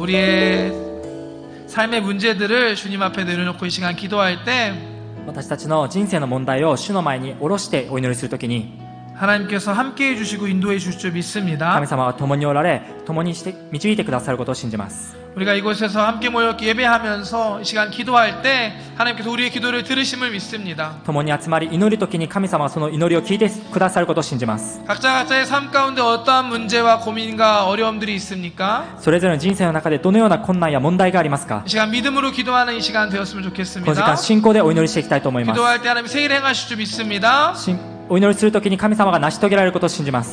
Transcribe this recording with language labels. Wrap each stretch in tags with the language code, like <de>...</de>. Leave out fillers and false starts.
<ko>우리의 삶의 문제들을 주님 앞에 내려놓고 이 시간 기도할 때</ko> <ja>私たちの人生の問題を主の前に下ろしてお祈りするときに</ja> <ko>하나님께서 함께 해주시고 인도해 주실 줄 믿습니다.</ko> <ja>神様は共におられ共にして導いてくださることを信じます。</ja> <ko>우리가 이곳에서 함께 모여 예배하면서 이 시간 기도할 때 하나님께서 우리의 기도를 들으심을 믿습니다.</ko> <ja>共に集まり祈るときに神様はその祈りを聞いてくださることを信じます。</ja> <ko>각자의 삶 가운데 어떠한 문제와 고민과 어려움들이 있습니까?</ko> <ja>それぞれの人生の中でどのような困難や問題がありますか？</ja> <ko>이 시간 믿음으로 기도하는 이 시간 되었으면</ko> <ja>この時</ja> <ko>좋겠습니다.</ko> <ja>間信仰でお祈りしていきたいと思います。</ja> <ko>기도할 때 하나님 새 일 행하실 줄 믿습니다.</ko> <ja>お祈りするときに神様が成し遂げられることを信じます。</ja>